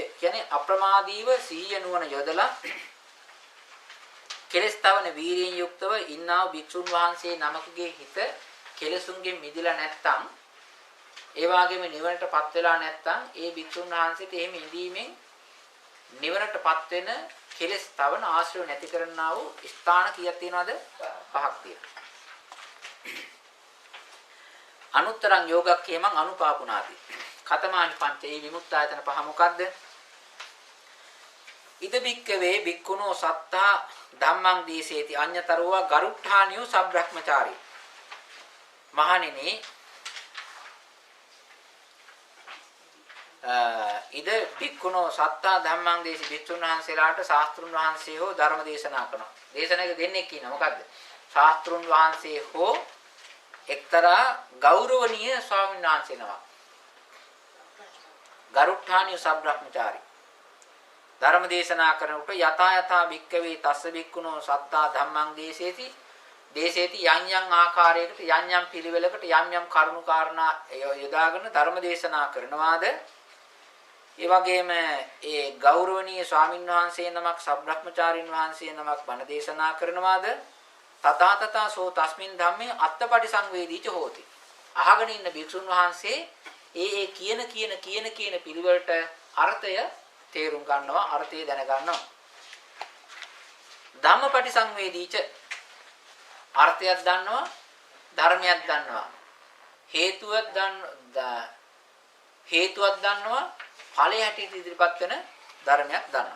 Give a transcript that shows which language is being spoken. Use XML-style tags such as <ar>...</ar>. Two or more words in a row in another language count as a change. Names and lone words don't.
<si>කියන්නේ අප්‍රමාදීව සීය නුවණ යොදලා කෙලස් තවන වීරියෙන් යුක්තව ඉන්නා වූ භික්ෂුන් වහන්සේ නමකගේ හිත කෙලසුන්ගෙන් මිදලා නැත්තම් ඒ වගේම නිවනටපත් වෙලා නැත්තම් ඒ භික්ෂුන් වහන්සේට එහෙම ඉඳීමෙන් නිවනටපත් වෙන කෙලස් තවන ආශ්‍රය නැති කරන්නා වූ ස්ථාන කීයක් තියෙනවද? පහක් තියෙනවා.</si> <pi>අනුත්තරං යෝගක්ඛේමං අනුපාපුනාති. කතමානි පංචේ</pi> <si>විමුක්තායතන පහ මොකද්ද?</si> <pi>ඉද බික්කවේ බික්කුණෝ සත්තා ධම්මං දීසේති අඤ්‍යතරෝවා ගරුට්ඨානියෝ සබ්‍රහ්මචාරී.</pi> <si>මහණෙනි</si> <pi>ඉද භික්ඛුනෝ සත්තා ධම්මං දේශි</pi> <si>භික්ෂුන් වහන්සේලාට ශාස්ත්‍රුන් වහන්සේ හෝ ධර්ම දේශනා කරනවා. දේශනාවක දෙන්නේ කියනවා මොකද්ද? ශාස්ත්‍රුන් වහන්සේ හෝ එක්තරා ගෞරවනීය ස්වාමීන් වහන්සේ නමක්.</si> <pi>ගරුට්ටාණිය සබ්‍රහ්මචාරී.</pi> <si>ධර්ම දේශනා කරනකොට</si> <pi>යතා යතා භික්කවේ තස්ස භික්ඛුනෝ සත්තා ධම්මං දේශේති</pi> <si>යම් යම් ආකාරයකට යම් යම් පිළිවෙලකට යම් යම් කරුණු කාරණා යොදාගෙන ධර්ම දේශනා කරනවාද ඒ වගේම ඒ ගෞරවනීය ස්වාමින් වහන්සේ නමක් සබ්‍රහ්මචාරින් වහන්සේ නමක් බණ දේශනා කරනවාද</si> <pi>තථා තථා සෝ තස්මින් ධම්මේ අත්තපටි සංවේදීච හෝති.</pi> <si>අහගෙන ඉන්න භික්ෂුන් වහන්සේ ඒ කියන පිළිවෙලට අර්ථය තේරුම් ගන්නවා, අර්ථය දැන ගන්නවා.</si> <pi>ධම්මපටි සංවේදීච</pi> <si>අර්ථයක් දන්නවා, ධර්මයක් දන්නවා. හේතුවක් දන්නවා, ඵලයේ හැටියට ඉදිරිපත් වෙන ධර්මයක් දන්නවා.</si>